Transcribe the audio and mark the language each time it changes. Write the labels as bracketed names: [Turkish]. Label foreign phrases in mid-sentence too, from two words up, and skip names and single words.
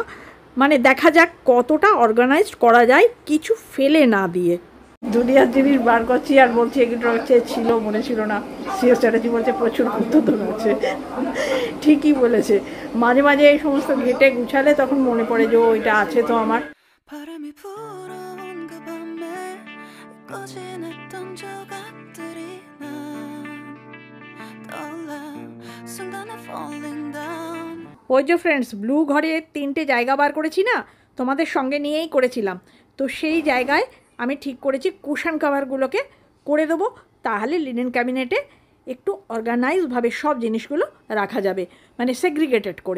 [Bangla] মানে দেখা যাক কতটা অর্গানাইজড করা যায় কিছু ফেলে না দিয়ে। দুনিয়ার জিনিস বার করছি আর বলছি এগুলো হচ্ছে ছিল, মনে ছিল না। সিএস চ্যাটার্জি বলছে প্রচুর গুরুত্ব আছে। ঠিকই বলেছে, মাঝে মাঝে এই সমস্ত ঘেটে গুছালে তখন মনে পড়ে যে ওইটা আছে তো আমার। [Korean] 바람이 불어온 그 밤에 꺼진 했던 조각들이 난 떠올라 순간에 [English] falling down. [Bangla] ওই যে ফ্রেন্ডস, ব্লু ঘরে 3টে জায়গা বার করেছি না, তোমাদের সঙ্গে নিয়েই করেছিলাম। তো সেই জায়গায় আমি ঠিক করেছি [English] cushion coverগুলোকে [Bangla] করে দেবো, তাহলে [English] linen cabinetে [Bangla] একটু অর্গানাইজভাবে সব জিনিসগুলো রাখা যাবে, মানে সেগ্রিগেটেড করে।